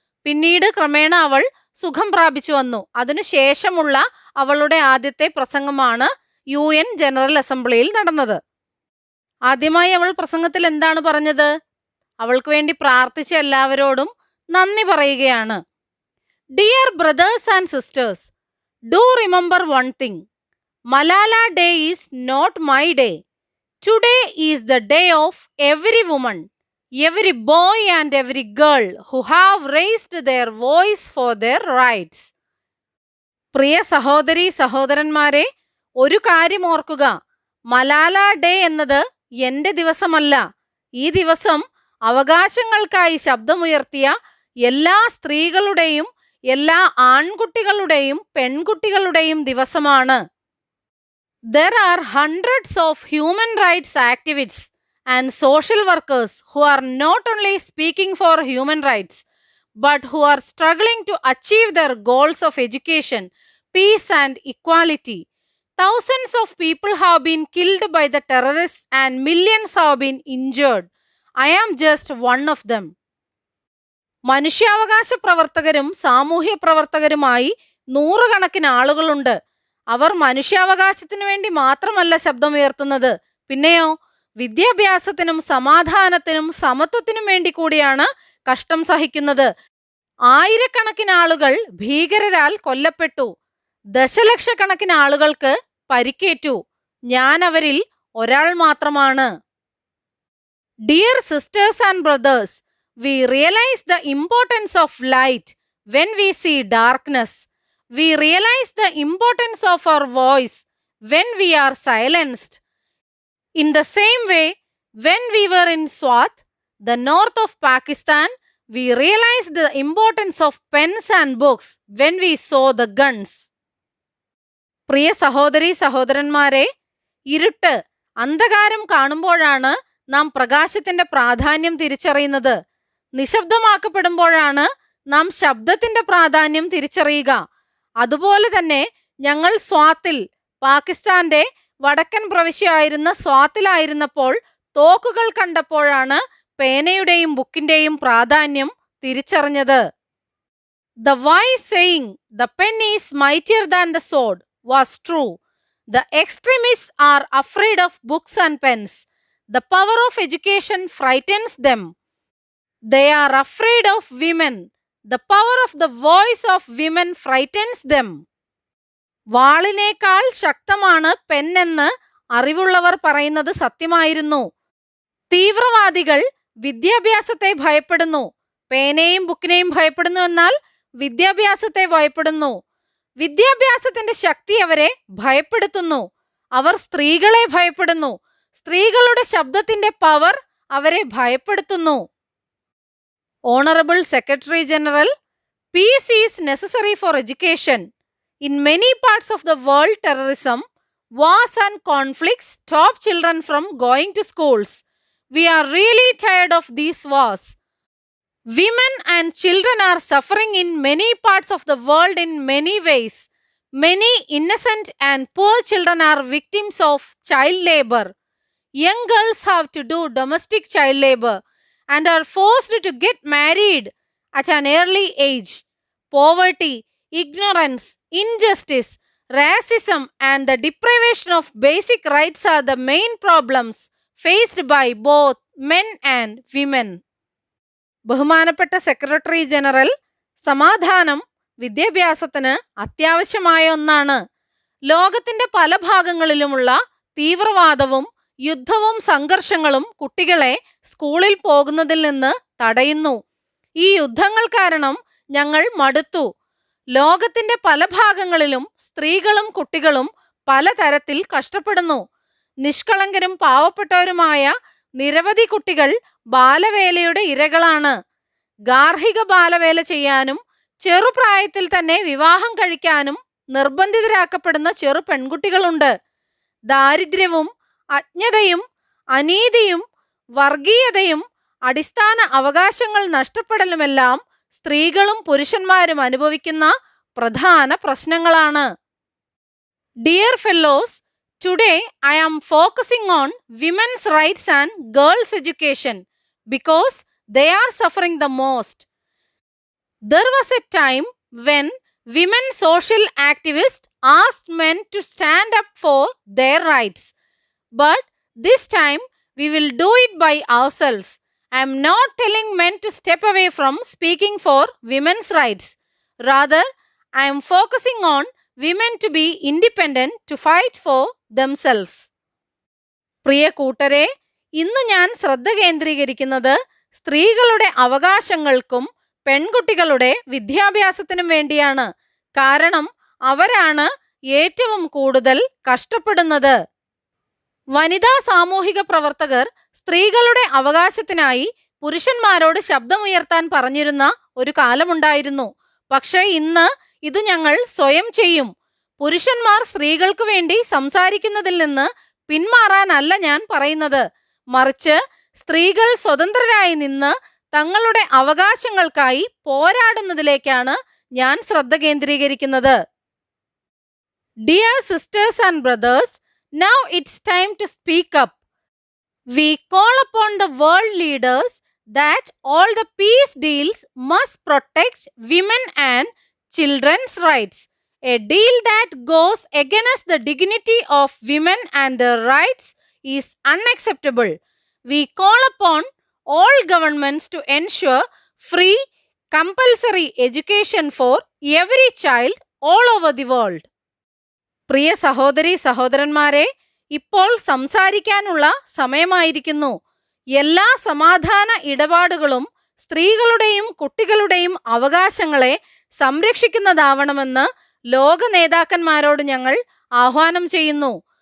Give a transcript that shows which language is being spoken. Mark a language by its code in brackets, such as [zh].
[ml] പിന്നീട് ക്രമേണ അവൾ സുഖം പ്രാപിച്ചു വന്നു. അതിനുശേഷമുള്ള അവളുടെ ആദ്യത്തെ പ്രസംഗമാണ് UN ജനറൽ അസംബ്ലിയിൽ നടന്നത്. ആദ്യമായി അവൾ പ്രസംഗത്തിൽ എന്താണ് പറഞ്ഞത്? അവൾക്ക് വേണ്ടി പ്രാർത്ഥിച്ച എല്ലാവരോടും നന്ദി പറയുകയാണ്. [en] Dear brothers and sisters, do remember one thing. Malala day is not my day. Today is the day of every woman, every boy and every girl who have raised their voice for their rights. [ml] പ്രിയ സഹോദരീ സഹോദരന്മാരെ, ഒരു കാര്യം ഓർക്കുക. Malala day എന്നത് എന്റെ ദിവസമല്ല. ഈ ദിവസം അവകാശങ്ങൾക്കായി ശബ്ദമുയർത്തിയ എല്ലാ സ്ത്രീകളുടെയും എല്ലാ ആൺകുട്ടികളുടെയും പെൺകുട്ടികളുടെയും ദിവസമാണ്. [en] There are hundreds of human rights activists and social workers who are not only speaking for human rights but who are struggling to achieve their goals of education, peace and equality. Thousands of people have been killed by the terrorists and millions have been injured. I am just one of them. [ml] മനുഷ്യാവകാശ പ്രവർത്തകരും സാമൂഹ്യ പ്രവർത്തകരുമായി നൂറുകണക്കിന് ആളുകളുണ്ട്. അവർ മനുഷ്യാവകാശത്തിനു വേണ്ടി മാത്രമല്ല ശബ്ദമുയർത്തുന്നത്, പിന്നെയോ വിദ്യാഭ്യാസത്തിനും സമാധാനത്തിനും സമത്വത്തിനും വേണ്ടി കൂടിയാണ് കഷ്ടം സഹിക്കുന്നത്. ആയിരക്കണക്കിന് ആളുകൾ ഭീകരരാൽ കൊല്ലപ്പെട്ടു. ദശലക്ഷക്കണക്കിന് ആളുകൾക്ക് പരിക്കേറ്റു. ഞാൻ അവരിൽ ഒരാൾ മാത്രമാണ്. [en] Dear sisters and brothers, we realize the importance of light when we see darkness. We realize the importance of our voice when we are silenced. In the same way, when we were in Swat, the north of Pakistan, we realized the importance of pens and books when we saw the guns. [ml] പ്രിയ സഹോദരീ സഹോദരന്മാരെ, ഇരുട്ട് അന്ധകാരം കാണുമ്പോഴാണ് നാം പ്രകാശത്തിന്റെ പ്രാധാന്യം തിരിച്ചറിയുന്നത്. നിശബ്ദമാക്കപ്പെടുമ്പോഴാണ് നാം ശബ്ദത്തിന്റെ പ്രാധാന്യം തിരിച്ചറിയുക. അതുപോലെ തന്നെ ഞങ്ങൾ സ്വാത്തിൽ, പാകിസ്ഥാന്റെ വടക്കൻ പ്രവിശ്യയായിരുന്ന സ്വാത്തിലായിരുന്നപ്പോൾ തോക്കുകൾ കണ്ടപ്പോഴാണ് പേനയുടെയും ബുക്കിന്റെയും പ്രാധാന്യം തിരിച്ചറിഞ്ഞത്. [en] The wise saying, "The pen is mightier than the sword," was true. The extremists are afraid of books and pens. The power of education frightens them. They are afraid of women. The power of the voice of women frightens them. [ml] വാളിനേക്കാൾ ശക്തമാണ് pen എന്ന് അറിവുള്ളവർ പറയുന്നത് സത്യമായിരുന്നു. തീവ്രവാദികൾ വിദ്യാഭ്യാസത്തെ ഭയപ്പെടുന്നു. പേനയും ബുക്കിനെയും ഭയപ്പെടുന്നു എന്നാൽ വിദ്യാഭ്യാസത്തെ ഭയപ്പെടുന്നു. വിദ്യാഭ്യാസത്തിന്റെ ശക്തി അവരെ ഭയപ്പെടുത്തുന്നു. അവർ സ്ത്രീകളെ ഭയപ്പെടുന്നു. സ്ത്രീകളുടെ ശബ്ദത്തിന്റെ പവർ അവരെ ഭയപ്പെടുത്തുന്നു. [en] Honorable Secretary General, peace is necessary for education. In many parts of the world, terrorism, wars and conflicts stop children from going to schools. We are really tired of these wars. Women and children are suffering in many parts of the world in many ways. Many innocent and poor children are victims of child labor. Young girls have to do domestic child labor and are forced to get married at an early age. Poverty, ignorance, injustice, racism, and the deprivation of basic rights are the main problems faced by both men and women. [ml] ബഹുമാനപ്പെട്ട secretary general, സമാധാനം വിദ്യാഭ്യാസത്തിന് അത്യാവശ്യമായ ഒന്നാണ്. ലോകത്തിന്റെ പല ഭാഗങ്ങളിലുമുള്ള തീവ്രവാദവും യുദ്ധവും സംഘർഷങ്ങളും കുട്ടികളെ സ്കൂളിൽ പോകുന്നതിൽ നിന്ന് തടയുന്നു. ഈ യുദ്ധങ്ങൾ കാരണം ഞങ്ങൾ മടുത്തു. ലോകത്തിന്റെ പല ഭാഗങ്ങളിലും സ്ത്രീകളും കുട്ടികളും പലതരത്തിൽ കഷ്ടപ്പെടുന്നു. നിഷ്കളങ്കരും പാവപ്പെട്ടവരുമായ നിരവധി കുട്ടികൾ ബാലവേലയുടെ ഇരകളാണ്. ഗാർഹിക ബാലവേല ചെയ്യാനും ചെറുപ്രായത്തിൽ തന്നെ വിവാഹം കഴിക്കാനും നിർബന്ധിതരാക്കപ്പെടുന്ന ചെറു പെൺകുട്ടികളുണ്ട്. ദാരിദ്ര്യവും അജ്ഞതയും അനീതിയും വർഗീയതയും അടിസ്ഥാന അവകാശങ്ങൾ നഷ്ടപ്പെടലുമെല്ലാം സ്ത്രീകളും പുരുഷന്മാരും അനുഭവിക്കുന്ന പ്രധാന പ്രശ്നങ്ങളാണ്. [en] Dear fellows, today I am focusing on women's rights and girls' education because they are suffering the most. There was a time when women social activists asked men to stand up for their rights. But this time we will do it by ourselves. I am not telling men to step away from speaking for women's rights. Rather, I am focusing on women to be independent to fight for themselves. [ml] പ്രിയ കൂട്ടരെ, ഇന്ന് ഞാൻ ശ്രദ്ധ കേന്ദ്രീകരിക്കുന്നത് സ്ത്രീകളുടെ അവകാശങ്ങൾക്കും പെൺകുട്ടികളുടെ വിദ്യാഭ്യാസത്തിനും വേണ്ടിയാണ്. കാരണം അവരാണ് ഏറ്റവും കൂടുതൽ കഷ്ടപ്പെടുന്നത്. വനിതാ സാമൂഹിക പ്രവർത്തകർ സ്ത്രീകളുടെ അവകാശത്തിനായി പുരുഷന്മാരോട് ശബ്ദമുയർത്താൻ പറഞ്ഞിരുന്ന ഒരു കാലമുണ്ടായിരുന്നു. പക്ഷേ ഇന്ന് ഇത് ഞങ്ങൾ സ്വയം ചെയ്യും. പുരുഷന്മാർ സ്ത്രീകൾക്ക് വേണ്ടി സംസാരിക്കുന്നതിൽ നിന്ന് പിന്മാറാനല്ല ഞാൻ പറയുന്നത്. മറിച്ച് സ്ത്രീകൾ സ്വതന്ത്രരായി നിന്ന് തങ്ങളുടെ അവകാശങ്ങൾക്കായി പോരാടുന്നതിലേക്കാണ് ഞാൻ ശ്രദ്ധ കേന്ദ്രീകരിക്കുന്നത്. [en] Dear sisters and brothers, now it's time to speak up. We call upon the world leaders that all the peace deals must protect women and children's rights. A deal that goes against the dignity of women and their rights is unacceptable. We call upon all governments to ensure free, compulsory education for every child all over the world. [ml] പ്രിയ സഹോദരീ സഹോദരന്മാരെ, ഇപ്പോൾ സംസാരിക്കാനുള്ള സമയമായിരിക്കുന്നു. എല്ലാ സമാധാന ഇടപാടുകളും സ്ത്രീകളുടെയും കുട്ടികളുടെയും അവകാശങ്ങളെ സംരക്ഷിക്കുന്നതാവണമെന്ന് ലോക നേതാക്കന്മാരോട് ഞങ്ങൾ ആഹ്വാനം ചെയ്യുന്നു.